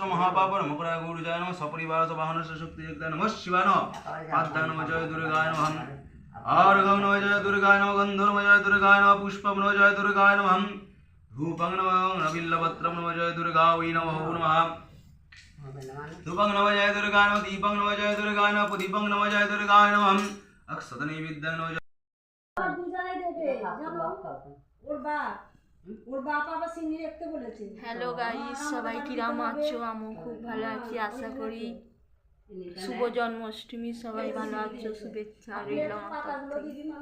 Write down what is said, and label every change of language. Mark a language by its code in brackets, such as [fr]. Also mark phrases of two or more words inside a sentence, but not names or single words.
[sa] महापाप नमः पुराय गुरुजय नमः सपरिवार सवाहन शक्ति नमः शिवाय नमः आद्या नमः जय दुर्गाय नमः आर्घं नमः जय दुर्गाय नमः गन्धो नमः जय दुर्गाय नमः पुष्पं नमः जय दुर्गाय नमः धूपं नमः बिल्लपत्रं नमः जय दुर्गा वै नमः नमः धूपं नमः जय दुर्गाय नमः दीपं नमः जय दुर्गाय नमः प्रदीपं नमः जय दुर्गाय नमः अक्षतनैवेद्यं नमः [bn] হ্যালো গাইস সবাই কিরাম আছো? আমিও খুব ভালো আছি, আশা করি শুভ জন্মাষ্টমী সবাই ভালো আছো। শুভেচ্ছা রইল আমার তরফ থেকে।